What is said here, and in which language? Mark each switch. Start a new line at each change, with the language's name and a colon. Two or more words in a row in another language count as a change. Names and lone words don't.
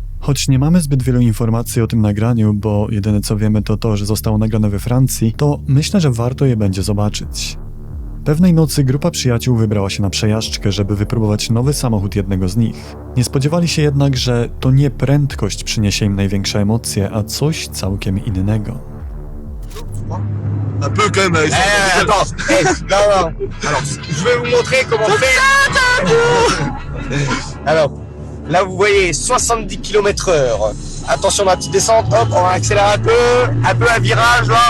Polish: Choć nie mamy zbyt wielu informacji o tym nagraniu, bo jedyne co wiemy to to, że zostało nagrane we Francji, to myślę, że warto je będzie zobaczyć. Pewnej nocy grupa przyjaciół wybrała się na przejażdżkę, żeby wypróbować nowy samochód jednego z nich. Nie spodziewali się jednak, że to nie prędkość przyniesie im największe emocje, a coś całkiem innego.
French: Un peu quand même. Attends, non. Alors, je vais vous montrer comment faire. Alors, là vous voyez 70 km/h. Attention dans la petite descente, hop, on accélère un peu un virage là.